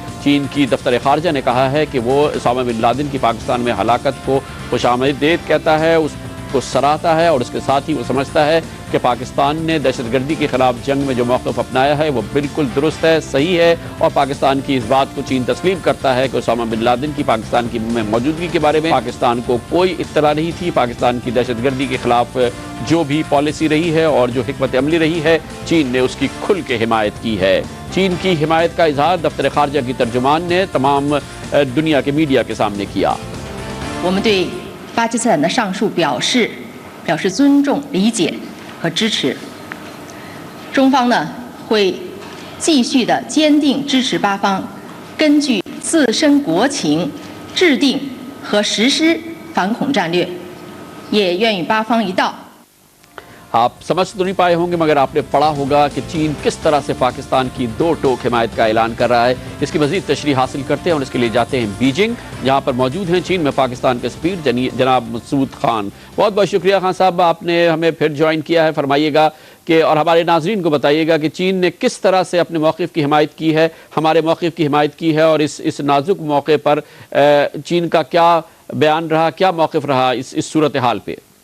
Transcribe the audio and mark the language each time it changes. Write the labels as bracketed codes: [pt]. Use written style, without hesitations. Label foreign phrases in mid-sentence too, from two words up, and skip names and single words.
[ur] چین کی دفتر خارجہ نے کہا ہے کہ وہ اسامہ بن لادن کی پاکستان میں ہلاکت کو خوش آمدید کہتا ہے، اس کو سراہتا ہے، اور اس کے ساتھ ہی وہ سمجھتا ہے کہ پاکستان نے دہشت گردی کے خلاف جنگ میں جو موقف اپنایا ہے وہ بالکل درست ہے، صحیح ہے، اور پاکستان کی اس بات کو چین تسلیم کرتا ہے کہ اسامہ بن لادن کی پاکستان کی موجودگی کے بارے میں پاکستان کو کوئی اطلاع نہیں تھی۔ پاکستان کی دہشت گردی کے خلاف جو بھی پالیسی رہی ہے اور جو حکمت عملی رہی ہے، چین نے اس کی کھل کے حمایت کی ہے۔ چین کی حمایت کا اظہار دفتر خارجہ کی ترجمان نے تمام دنیا کے میڈیا کے سامنے کیا۔ [zh] 我们对巴基斯坦的上述表示尊重、理解和支持。中方呢会继续的坚定支持巴方根据自身国情制定和实施反恐战略，也愿与巴方一道。 [ur] آپ سمجھ تو نہیں پائے ہوں گے، مگر آپ نے پڑھا ہوگا کہ چین کس طرح سے پاکستان کی دو ٹوک حمایت کا اعلان کر رہا ہے۔ اس کی مزید تشریح حاصل کرتے ہیں اور اس کے لیے جاتے ہیں بیجنگ، جہاں پر موجود ہیں چین میں پاکستان کے سفیر جناب مسعود خان۔ بہت بہت شکریہ خان صاحب، آپ نے ہمیں پھر جوائن کیا ہے۔ فرمائیے گا کہ اور ہمارے ناظرین کو بتائیے گا کہ چین نے کس طرح سے اپنے موقف کی حمایت کی ہے، ہمارے موقف کی حمایت کی ہے، اور اس نازک موقع پر چین کا کیا بیان رہا، کیا موقف رہا اس صورتحال پہ؟